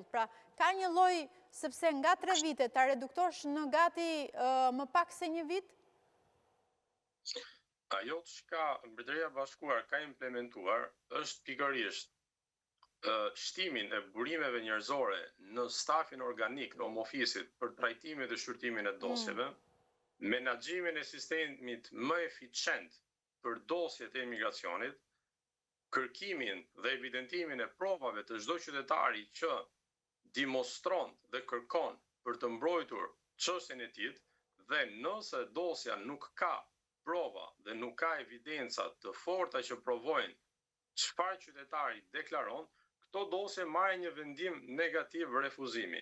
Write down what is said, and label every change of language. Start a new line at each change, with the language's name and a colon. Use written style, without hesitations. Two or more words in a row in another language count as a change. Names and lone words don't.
Albanian: Pra, ka një lloj, sepse nga 3 vite ta reduktosh në gati më pak se 1 vit? Ajo çka Mbretëria e Bashkuar ka implementuar është pikërisht shtimin e burimeve njerëzore në stafin organik në
English: home office-
Albanian: it për trajtimin dhe shqyrtimin e dosjeve, menaxhimin e sistemit më eficient për dosjet e emigracionit, kërkimin dhe evidentimin e provave të çdo qytetari që dimostron dhe kërkon për të mbrojtur çështjen e tij, dhe nëse dosja nuk ka prova dhe nuk ka evidenca të forta që provojnë çfarë qytetari deklaron, këto dosje marrin një vendim negativ refuzimi.